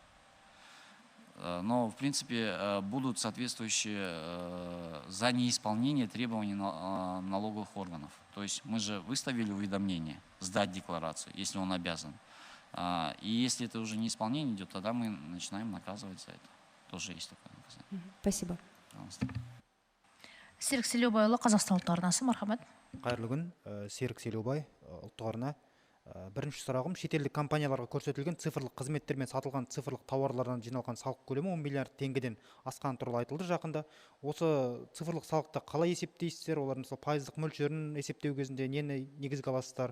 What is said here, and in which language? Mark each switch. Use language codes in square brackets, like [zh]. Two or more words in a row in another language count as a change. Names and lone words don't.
[ru] Но, в принципе, будут соответствующие за неисполнение требований налоговых органов. То есть мы же выставили уведомление, сдать декларацию, если он обязан. И если это уже неисполнение идет, тогда мы начинаем наказывать за это. Тоже есть такое наказание. Спасибо. Пожалуйста. [kk] Серік Селеубайұлы, Қазақстан ұлттық арнасы, мархамат. Қайырлы күн, Серік Селеубай, ұлттық арна. Бірінші сұрағым, шетелдік компанияларға көрсетілген цифрлық қызметтер мен сатылған цифрлық тауарлардан жиналған салық көлемі 10 миллиард теңгеден асқан туралы айтылды жақында. Осы цифрлық салықты қалай есептейсіздер? Олар мысалы пайыздық мөлшерін есептеу кезінде нені негізге аласыздар?